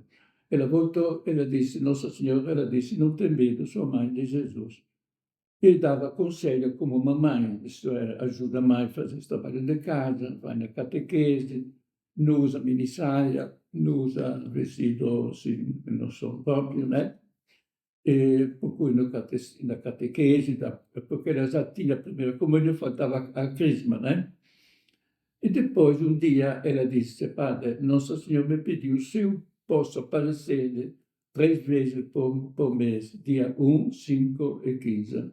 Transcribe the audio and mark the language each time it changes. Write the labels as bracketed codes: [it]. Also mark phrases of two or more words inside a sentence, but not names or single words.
[pt] Ela voltou, ela disse, Nossa Senhora, ela disse, não tem medo, sou mãe de Jesus. E dava conselho como mamãe, isto é, ajuda a mãe a fazer esse trabalho de casa, vai na catequese, não usa mini saia, não usa vestido assim, não sou próprio, né? E, [it] per cui [pt] na catequese, porque ela já tinha a primeira comunhão, faltava a crisma, né? E depois, um dia, ela disse, padre, Nossa Senhora me pediu se eu posso aparecer 3 vezes por mês, dia 1, 5 e 15.